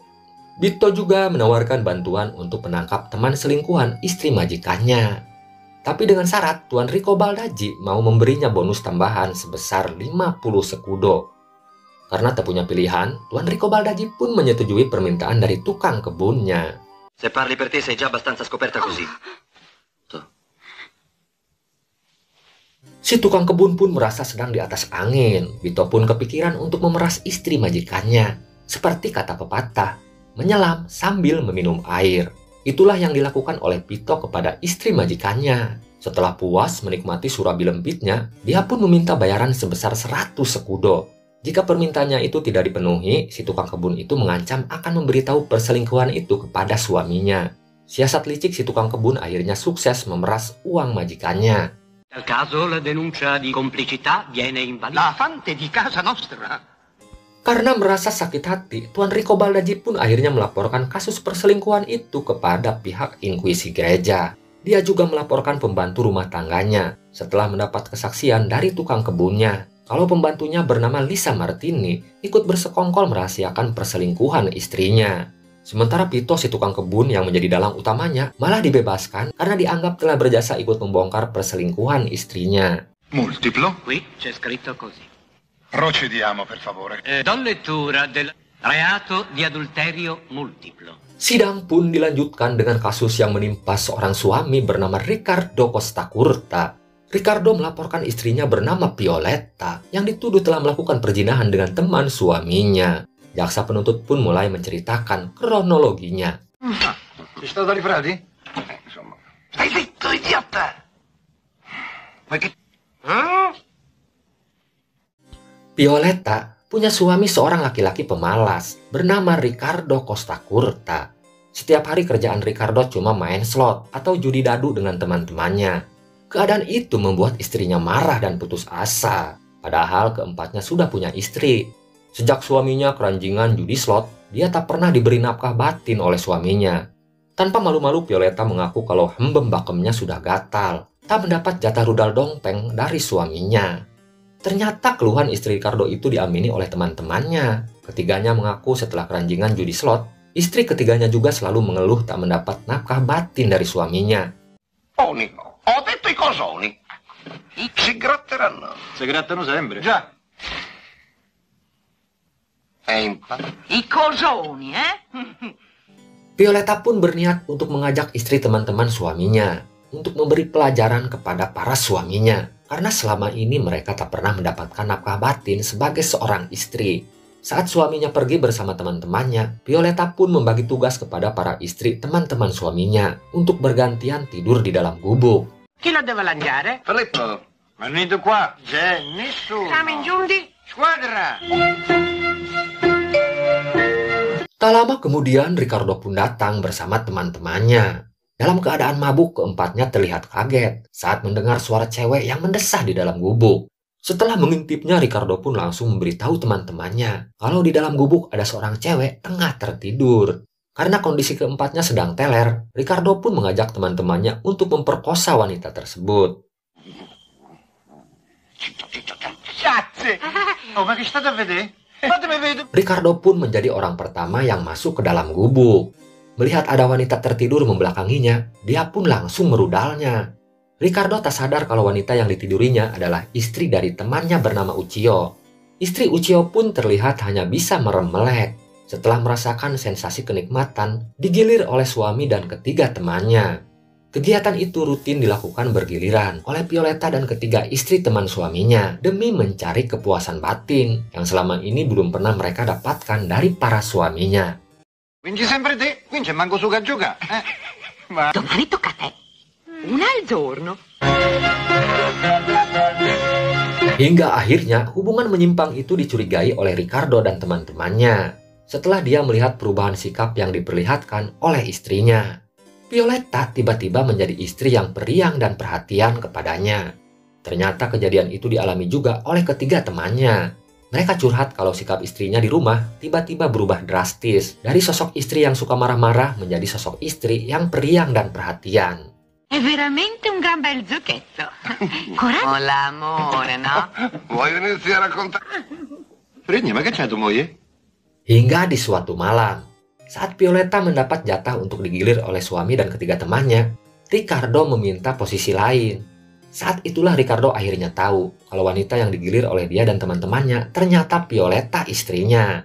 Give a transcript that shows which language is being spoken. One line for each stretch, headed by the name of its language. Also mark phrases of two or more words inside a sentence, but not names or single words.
Indonesian: Bito juga menawarkan bantuan untuk menangkap teman selingkuhan istri majikannya. Tapi dengan syarat Tuan Rico Baldacci mau memberinya bonus tambahan sebesar 50 sekudo. Karena tak punya pilihan, Tuan Rico Baldacci pun menyetujui permintaan dari tukang kebunnya.
Italian: Se parli per te sei già abbastanza scoperta così.
Indonesian: Si tukang kebun pun merasa sedang di atas angin. Bito pun kepikiran untuk memeras istri majikannya. Seperti kata pepatah, menyelam sambil meminum air. Itulah yang dilakukan oleh Bito kepada istri majikannya. Setelah puas menikmati surabi lembitnya, dia pun meminta bayaran sebesar 100 sekudo. Jika permintaannya itu tidak dipenuhi, si tukang kebun itu mengancam akan memberitahu perselingkuhan itu kepada suaminya. Siasat licik si tukang kebun akhirnya sukses memeras uang majikannya.
Italian: Nel caso la denuncia di complicità viene invalidata. La fante di casa nostra.
Indonesian: Karena merasa sakit hati, Tuan Rico Baldacci pun akhirnya melaporkan kasus perselingkuhan itu kepada pihak inkuisi gereja. Dia juga melaporkan pembantu rumah tangganya setelah mendapat kesaksian dari tukang kebunnya kalau pembantunya bernama Lisa Martini ikut bersekongkol merahasiakan perselingkuhan istrinya. Sementara Bito si tukang kebun yang menjadi dalang utamanya malah dibebaskan karena dianggap telah berjasa ikut membongkar perselingkuhan istrinya.
Italian: Multiplo? Qui c'è scritto così. Procediamo, per favore. Do lettura del reato di adulterio multiplo.
Indonesian: Sidang pun dilanjutkan dengan kasus yang menimpa seorang suami bernama Riccardo Costacurta. Riccardo melaporkan istrinya bernama Violetta yang dituduh telah melakukan perzinahan dengan teman suaminya. Jaksa penuntut pun mulai menceritakan kronologinya.
Italian: Sei stato ai frati? Insomma. Stai zitto, idiota! Ma che...
Indonesian: Violetta punya suami seorang laki-laki pemalas bernama Riccardo Costacurta. Setiap hari kerjaan Riccardo cuma main slot atau judi dadu dengan teman-temannya. Keadaan itu membuat istrinya marah dan putus asa. Padahal keempatnya sudah punya istri. Sejak suaminya keranjingan judi slot, dia tak pernah diberi nafkah batin oleh suaminya. Tanpa malu-malu, Violetta mengaku kalau hembem bakemnya sudah gatal, tak mendapat jatah rudal dongpeng dari suaminya. Ternyata keluhan istri Riccardo itu diamini oleh teman-temannya. Ketiganya mengaku setelah keranjingan judi slot, istri ketiganya juga selalu mengeluh tak mendapat nafkah batin dari suaminya.
Italian: Oh, Nico, ho detto i cosoni. Si gratteranno. Si grattano sempre. Già. I cosoni,
Indonesian: Violetta pun berniat untuk mengajak istri teman-teman suaminya untuk memberi pelajaran kepada para suaminya. Karena selama ini mereka tak pernah mendapatkan nafkah batin sebagai seorang istri. Saat suaminya pergi bersama teman-temannya, Violetta pun membagi tugas kepada para istri teman-teman suaminya untuk bergantian tidur di dalam gubuk.
Italian: Chi lo deve lanciare? Filippo, venite qua. C'è nessuno. Siamo in giunti? Squadra.
Indonesian: Tak lama kemudian Riccardo pun datang bersama teman-temannya. Dalam keadaan mabuk, keempatnya terlihat kaget saat mendengar suara cewek yang mendesah di dalam gubuk. Setelah mengintipnya, Riccardo pun langsung memberitahu teman-temannya kalau di dalam gubuk ada seorang cewek tengah tertidur. Karena kondisi keempatnya sedang teler, Riccardo pun mengajak teman-temannya untuk memperkosa wanita tersebut.
Italian: Grazie. Oh, ma che state a vedere? Fatemi vedere.
Indonesian: Riccardo pun menjadi orang pertama yang masuk ke dalam gubuk. Melihat ada wanita tertidur membelakanginya, dia pun langsung merudalnya. Riccardo tak sadar kalau wanita yang ditidurinya adalah istri dari temannya bernama Uccio. Istri Uchiho pun terlihat hanya bisa merem melek setelah merasakan sensasi kenikmatan digilir oleh suami dan ketiga temannya. Kegiatan itu rutin dilakukan bergiliran oleh Violetta dan ketiga istri teman suaminya demi mencari kepuasan batin yang selama ini belum pernah mereka dapatkan dari para suaminya.
Italian: Vinci sempre te, qui c'è manco suga juga. Domani tocca a te. Una al giorno.
Indonesian: Hingga akhirnya hubungan menyimpang itu dicurigai oleh Ricardo dan teman-temannya setelah dia melihat perubahan sikap yang diperlihatkan oleh istrinya. Violetta tiba-tiba menjadi istri yang periang dan perhatian kepadanya. Ternyata kejadian itu dialami juga oleh ketiga temannya. Mereka curhat kalau sikap istrinya di rumah tiba-tiba berubah drastis dari sosok istri yang suka marah-marah menjadi sosok istri yang periang dan perhatian.
Italian: È veramente un gran bel zucchetto. Coraggio. Oh, l'amore, no? Vuoi venirti a raccontare? Fregna, ma che c'è tu moglie?
Indonesian: Hingga di suatu malam, saat Violetta mendapat jatah untuk digilir oleh suami dan ketiga temannya, Ricardo meminta posisi lain. Saat itulah Ricardo akhirnya tahu kalau wanita yang digilir oleh dia dan teman-temannya ternyata Violetta istrinya.